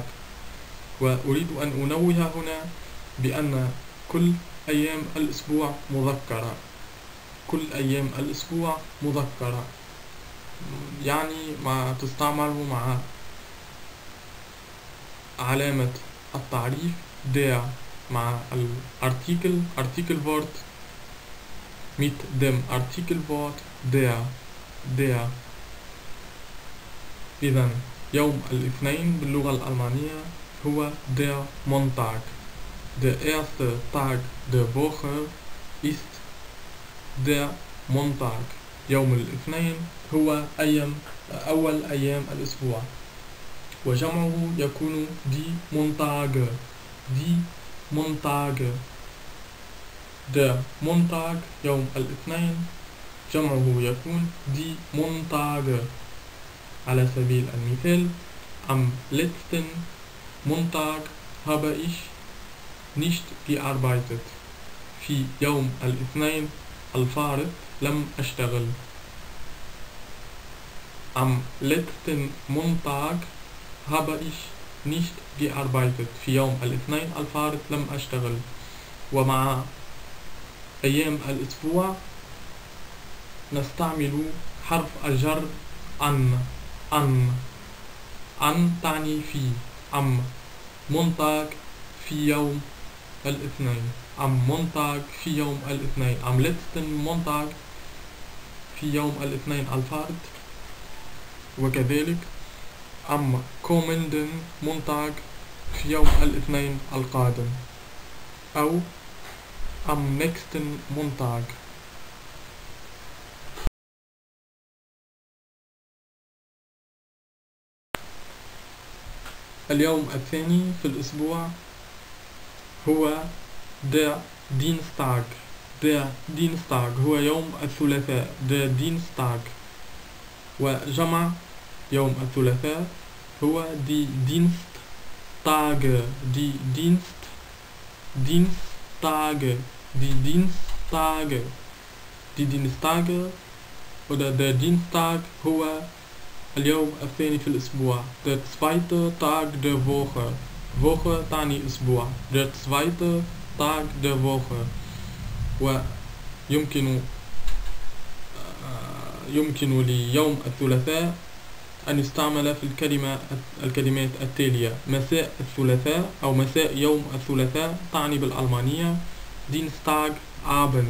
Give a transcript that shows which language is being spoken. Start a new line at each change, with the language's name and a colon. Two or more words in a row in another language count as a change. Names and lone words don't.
Arabic: وأريد أن أنوه هنا بأن كل أيام الأسبوع مذكرة. كل أيام الأسبوع مذكرة، يعني ما تستعمل مع علامة التعريف der مع الارتيكل
German: Artikelwort mit dem Artikelwort der.
Arabic: إذن يوم الاثنين باللغة الألمانية هو
German: der Montag. Der erste Tag der Woche ist der Montag.
Arabic: يوم الاثنين هو أول أيام الأسبوع، وجمعه يكون
German: die Montage. die Montage. der Montag
Arabic: يوم الاثنين جمعه يكون
German: die Montage.
Arabic: على سبيل المثال:
German: am letzten Montag habe ich nicht gearbeitet.
Arabic: في يوم الاثنين الفارط لم أشتغل.
German: am letzten Montag habe ich nicht gearbeitet.
Arabic: في يوم الاثنين الفارط لم أشتغل. ومع أيام الأسبوع نستعمل حرف الجر أن تعني في.
German: am Montag
Arabic: في يوم الاثنين.
German: am Montag
Arabic: في يوم الاثنين.
German: am letzten Montag
Arabic: في يوم الاثنين الفارط. وكذلك
German: am kommenden Montag
Arabic: في يوم الاثنين القادم، أو
German: am nächsten Montag.
Arabic: اليوم الثاني في الأسبوع هو
German: der Dienstag. der Dienstag
Arabic: هو يوم الثلاثاء.
German: der Dienstag.
Arabic: وجمع يوم الثلاثاء هو
German: die Dienstage. die Dienstage. die Dienstage. die Dienstage oder der Dienstag
Arabic: هو اليوم الثاني في الأسبوع.
German: der zweite Tag der Woche.
Arabic: Woche تعني أسبوع.
German: der zweite Tag der Woche.
Arabic: ويمكن ليوم الثلاثاء أن يستعمل في الكلمات التالية: مساء الثلاثاء أو مساء يوم الثلاثاء تعني بالألمانية Dienstagabend.